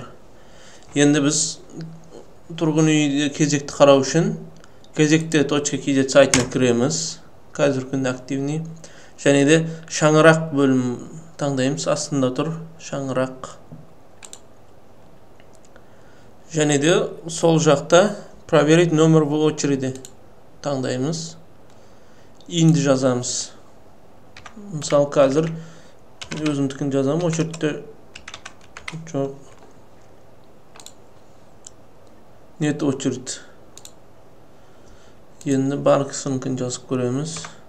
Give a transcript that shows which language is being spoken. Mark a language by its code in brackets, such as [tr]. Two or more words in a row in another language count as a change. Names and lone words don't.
[kk] Енді біз тұрғын үйде кезекті қарау үшін кезекте.kz сайтына кіреміз. Қазір күні активный. Және де шаңырақ бөлім таңдаймыз. Астында тұр шаңырақ. Және де сол жақта [ru] проверить номер в очереди [kk] таңдаймыз. Енді жазамыз. Мысалы қазір өзімдікін жазамын. Очередьте жоқ. [ru] Нет очередь. [kk] Енді банкісінікін жазып көреміз.